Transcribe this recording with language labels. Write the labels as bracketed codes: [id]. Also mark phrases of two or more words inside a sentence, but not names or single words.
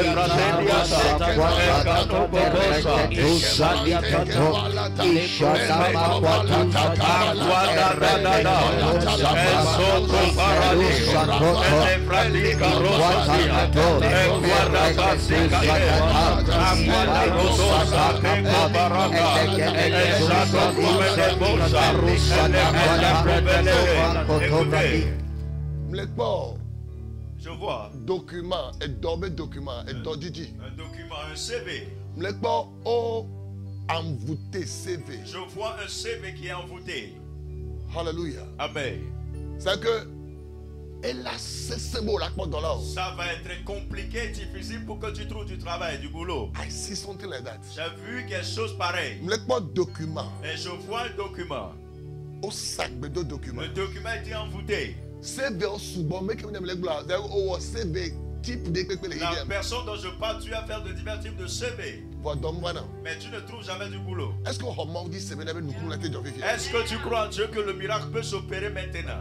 [fr] Brateliata, el Cato Bobosa, Usadia Cato, Ishadama Aguada Radada, el Soto Barani, el Efratica Rosasia, el Guardacasica, Aguada Rosa, je vois document et document et dodidi. Un document, un CV. Envoûté CV. Je vois un CV qui est envoûté. Alléluia. Amen. C'est que ça va être compliqué et difficile pour que tu trouves du travail, du boulot. [en] I see something like that. [fr] J'ai vu quelque chose pareil. Document. Et je vois un document. Au sac de document. Le document était envoûté. La personne dont je parle, tu vas faire de divers types de CV. Mais tu ne trouves jamais du boulot. Est-ce que tu crois en Dieu que le miracle peut s'opérer maintenant?